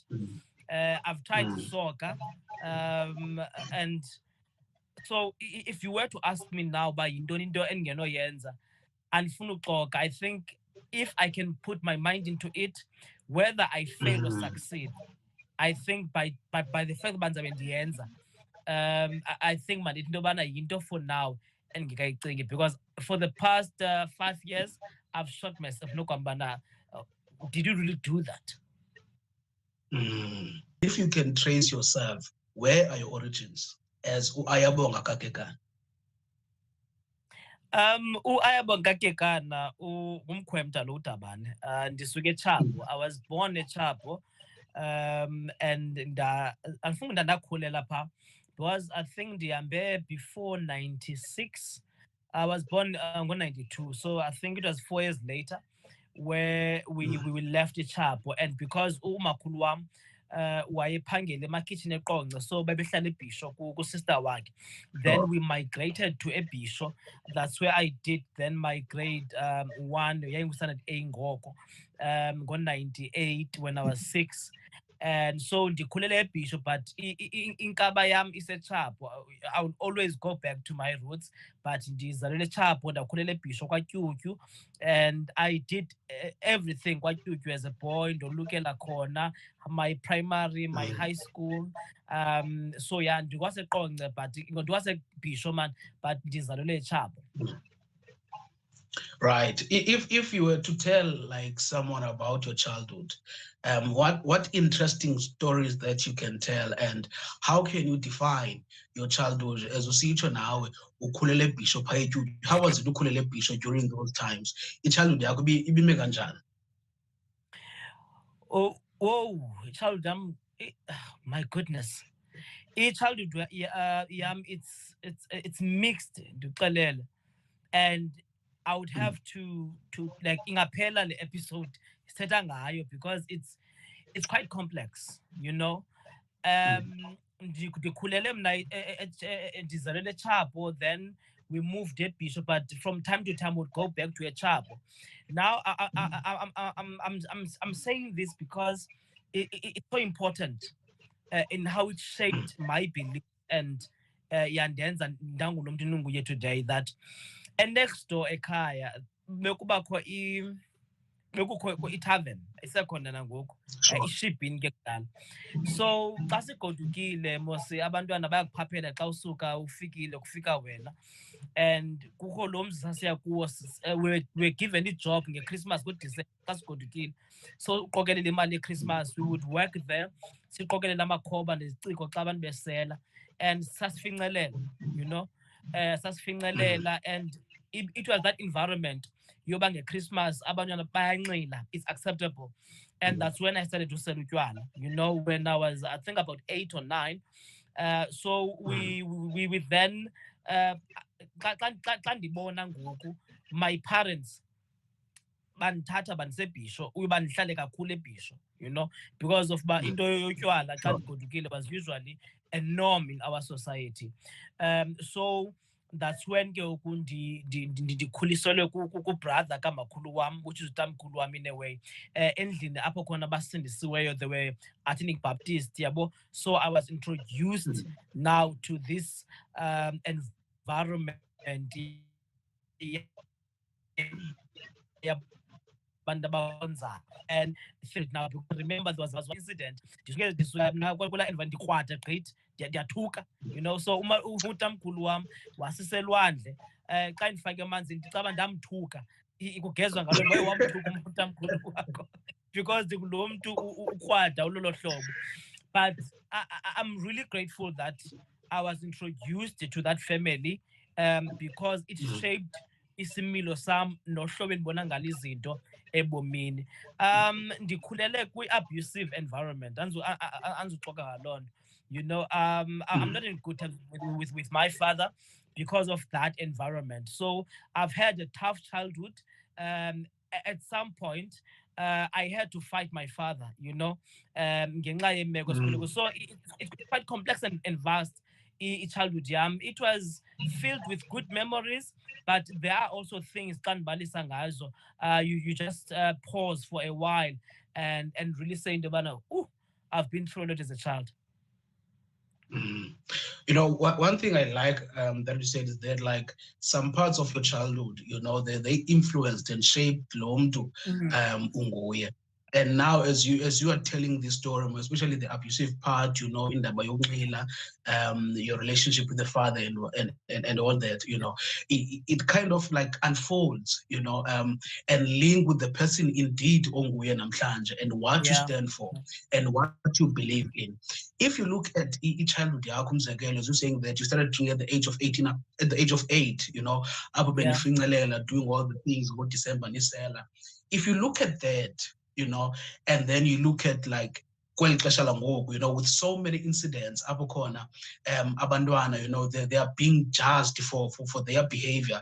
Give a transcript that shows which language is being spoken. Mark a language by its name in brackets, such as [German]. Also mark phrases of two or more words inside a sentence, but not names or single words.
[English] I've tried soccer, and so if you were to ask me now by Indonindo and Yenza and Funukok, I think if I can put my mind into it, whether I fail or succeed, I think by the first bands of Yenza, I think man Indobana Yindo for now. And because for the past 5 years, I've shocked myself. No, Kwambana, did you really do that? If you can trace yourself, where are your origins as Ayabonga Kakekan? [Xhosa] Ayabonga Kekana, umkhwemta lo uDabane. Ndisuke eChapho. [English] I was born eChapho. And [Xhosa] andifunda ndakhulela pha [English] because I think ndihambe before 96. I was born on 92, so I think it was 4 years later where we left eChapho. [Xhosa] And because umakhulu wam wayephangela emakhitshini eQonce, so babehlala eBhisho sister wakhe. [English] Then we migrated to eBhisho. That's where I did then my grade 1 [Xhosa] yayingustandard A ngoko, ngo-98 [English] when I was 6. And so [Xhosa] ndikhulele eBhisho, but inkaba yam iseChapho. [English] I will always go back to my roots, but [Xhosa] ndizalele eChapho, ndakhulela eBhisho kwaTyutyu, [English] and I did everything kwaTyutyu as a boy. [Xhosa] Ndolukela khona [English] my primary, my high school. So yeah, ndikwaseQonce, but ndikwaseBhisho man, but [Xhosa] ndizalele eChapho. [English] Right. If you were to tell like someone about your childhood, what interesting stories that you can tell, and how can you define your childhood? As you see it now, [Xhosa] ukhulele eBhisho pha eTyutyu. [English] How was it [Xhosa] ukhulele eBhisho [English] during those times? [Xhosa] Childhood yakho ibime kanjani? [English] Oh, childhood my goodness. Childhood it's mixed, ndixelele. And I would have to like [Xhosa] ingaphela le episode sithetha ngayo [English] because it's quite complex, you know. [Xhosa] Ndikhulele mna ndizalele eChapho, [English] then we moved eBhisho, but from time to time would go back to eChapho. Now I'm saying this because it's so important in how it shaped my belief and [Xhosa] yandenza ndangulo mntu ndinguye [English] today, that next door [Xhosa] ekhaya bekubakho itavern isekhona nangoku, ishibhini ke kudala. So xa sigodukile mose abantwana bayakuphaphela xa usuka ufikile kufika wena. And kukho lo mzi sasiya kuwo, [English] we're given i-job [Xhosa] ngeChristmas kuDisemba xa sigodukile. So uqokelela imali yeChristmas, [English] we would work there, [Xhosa] siqokelela amakhoba neziciko xa abantu besela, [English] and sasifincelela, you know. Sasifincelela, and it was that environment [Xhosa] yoba ngeChristmas abantwana bayanxila, [English] it's acceptable. And that's when I started to sell utywala, you know, when I was, I think, about 8 or 9. So we then [Xhosa] xa ndibona ngoku [English] my parents [Xhosa] bandithatha bandiseBhisho uba ndihlale kakhulu eBhisho, [English] you know, because of [Xhosa] uba into yotywala xa ndigodukile [English] was usually a norm in our society. So that's when [Xhosa] ke ngoku ndikhuliselwe kubrother kamakhulu wam, [English] which is [Xhosa] utamkhulu wam [English] in a way, [Xhosa] endlini apho khona basindisiweyo, [English] they were Athenic Baptist, yabo. So I was introduced now to this environment and now remember there was one incident [Xhosa] ndikrwada gqithi ndiyathuka, [English] you know. [Xhosa] So utamkhulu wam wasiselwandle, xa ndifake emanzini ndicaba ndamthuka, kugezwa ngalo wamthuka utamkhulu wakho because ndikulo mntu ukrwada ulolo hlobo. [English] But I'm really grateful that I was introduced to that family, because it shaped [Xhosa] isimilo sam nohlobo endibona ngalo izinto ebomini. Ndikhulele kwi-abusive environment, anzuxoka ngaloo nto, [English] you know. I'm not in good terms with my father because of that environment. So I've had a tough childhood. At some point I had to fight my father, you know, [Xhosa] ngenxa yeemeko esikhule kuzo. [English] So it's quite complex and vast, childhood yam. It was filled with good memories, but there are also things [Xhosa] xa ndibalisa ngazo, [English] you just pause for a while and really say [Xhosa] into yobana, [English] I've been through a lot as a child. You know, one thing I like that you said is that like some parts of your childhood, you know, they influenced and shaped [Xhosa] lo mntu unguye. [English] And now, as you are telling this story, especially the abusive part, you know, in the your relationship with the father and all that, you know, it kind of like unfolds, you know, and link with the person indeed [Xhosa] onguye namhlanje [English] and what you stand for and what you believe in. If you look at childhood yakho, umzekelo, as you're saying that you started drinking at the age of 18, at the age of 8, you know, doing all the things, go December, nisela. If you look at that, you know, and then you look at like [Xhosa] kweli xesha langoku, [English] you know, with so many incidents [Xhosa] apho khona abantwana, [English] you know, they are being judged for their behavior.